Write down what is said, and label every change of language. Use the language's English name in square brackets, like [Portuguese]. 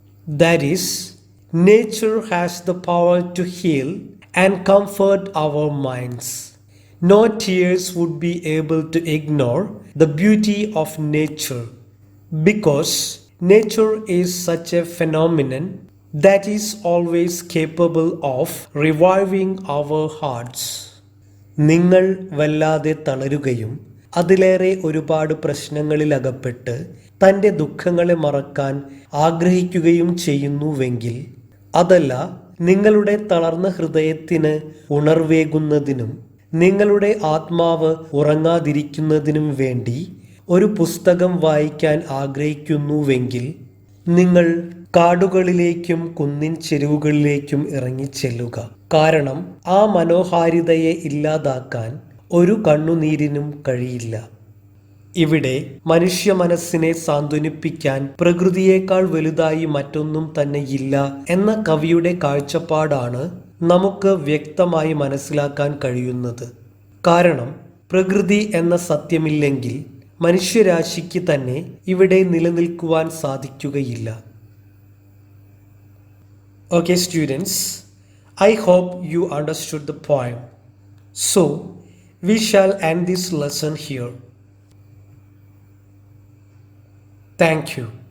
[English] That is, nature has the power to heal and comfort our minds. No tears would be able to ignore the beauty of nature, because nature is such a phenomenon that is always capable of reviving our hearts. [Malayalam] നിങ്ങൾ വല്ലാതെ തളരുകയും അതിലേറെ ഒരുപാട് പ്രശ്നങ്ങളിൽ അകപ്പെട്ട് തൻ്റെ ദുഃഖങ്ങളെ മറക്കാൻ ആഗ്രഹിക്കുകയും ചെയ്യുന്നുവെങ്കിൽ അതല്ല നിങ്ങളുടെ തളർന്ന ഹൃദയത്തിന് ഉണർവേകുന്നതിനും നിങ്ങളുടെ ആത്മാവ് ഉറങ്ങാതിരിക്കുന്നതിനും വേണ്ടി ഒരു പുസ്തകം വായിക്കാൻ ആഗ്രഹിക്കുന്നുവെങ്കിൽ നിങ്ങൾ കാടുകളിലേക്കും കുന്നിൻ ചെരുവുകളിലേക്കും ഇറങ്ങിച്ചെല്ലുക. കാരണം ആ മനോഹാരിതയെ ഇല്ലാതാക്കാൻ ഒരു കണ്ണുനീരിനും കഴിയില്ല. ഇവിടെ മനുഷ്യ മനസ്സിനെ സാന്ത്വനിപ്പിക്കാൻ പ്രകൃതിയേക്കാൾ വലുതായി മറ്റൊന്നും തന്നെ ഇല്ല എന്ന കവിയുടെ കാഴ്ചപ്പാടാണ് നമുക്ക് വ്യക്തമായി മനസ്സിലാക്കാൻ കഴിയുന്നത്. കാരണം പ്രകൃതി എന്ന സത്യമില്ലെങ്കിൽ മനുഷ്യരാശിക്ക് തന്നെ ഇവിടെ നിലനിൽക്കുവാൻ സാധിക്കുകയില്ല. [English] Okay students, I hope you understood the poem. So, we shall end this lesson here. Thank you.